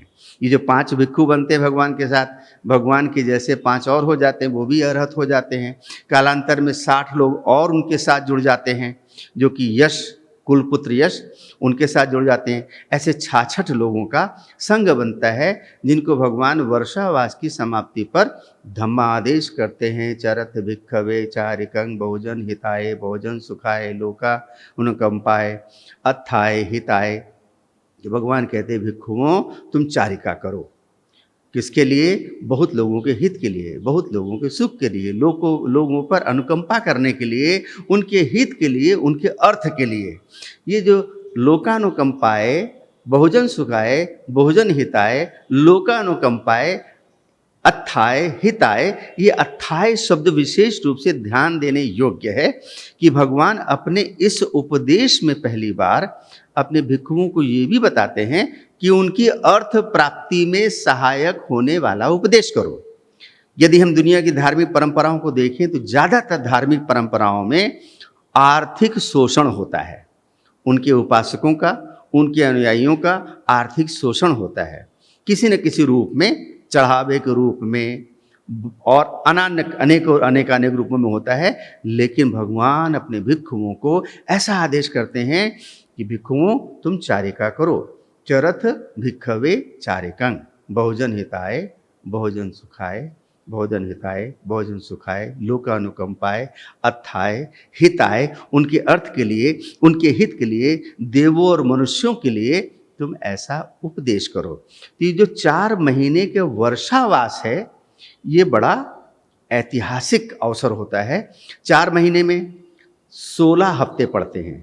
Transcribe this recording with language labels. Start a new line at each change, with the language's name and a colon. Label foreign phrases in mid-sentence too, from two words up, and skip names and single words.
Hindi: ये जो 5 भिक्षु बनते हैं भगवान के साथ, भगवान के जैसे 5 और हो जाते हैं, वो भी अरहत हो जाते हैं। कालांतर में 60 लोग और उनके साथ जुड़ जाते हैं, जो कि यश कुलपुत्र यश उनके साथ जुड़ जाते हैं। ऐसे 66 लोगों का संग बनता है जिनको भगवान वर्षावास की समाप्ति पर धम्मादेश करते हैं।
Pali: चरत भिक्खवे चारिकं बहुजन हिताय बहुजन सुखाय लोका अनुकंपाय अत्थाय हिताय।
Hindi: कि भगवान कहते हैं भिक्षुओं तुम चारिका करो, किसके लिए? बहुत लोगों के हित के लिए, बहुत लोगों के सुख के लिए, लोगों पर अनुकंपा करने के लिए, उनके हित के लिए, उनके अर्थ के लिए। ये जो
Pali: लोकानुकंपाए बहुजन सुखाय बहुजन हिताय लोकानुकंपाए अत्थाय हिताय,
Hindi: ये अत्थाय शब्द विशेष रूप से ध्यान देने योग्य है कि भगवान अपने इस उपदेश में पहली बार अपने भिक्षुओं को ये भी बताते हैं कि उनकी अर्थ प्राप्ति में सहायक होने वाला उपदेश करो। यदि हम दुनिया की धार्मिक परंपराओं को देखें तो ज़्यादातर धार्मिक परंपराओं में आर्थिक शोषण होता है। उनके उपासकों का, उनके अनुयायियों का आर्थिक शोषण होता है, किसी न किसी रूप में, चढ़ावे के रूप में और अनेक रूपों में होता है। लेकिन भगवान अपने भिक्षुओं को ऐसा आदेश करते हैं कि भिक्षुओं तुम चारिका करो।
Pali: चरथ भिक्खवे चारिकं बहुजन हिताय बहुजन सुखाय बहुजन हिताय बहुजन सुखाय लोकानुकंपाय अत्थाय हिताय।
Hindi: उनके अर्थ के लिए, उनके हित के लिए, देवों और मनुष्यों के लिए तुम ऐसा उपदेश करो। तो ये जो 4 महीने के वर्षावास है ये बड़ा ऐतिहासिक अवसर होता है। 4 महीने में 16 हफ्ते पड़ते हैं।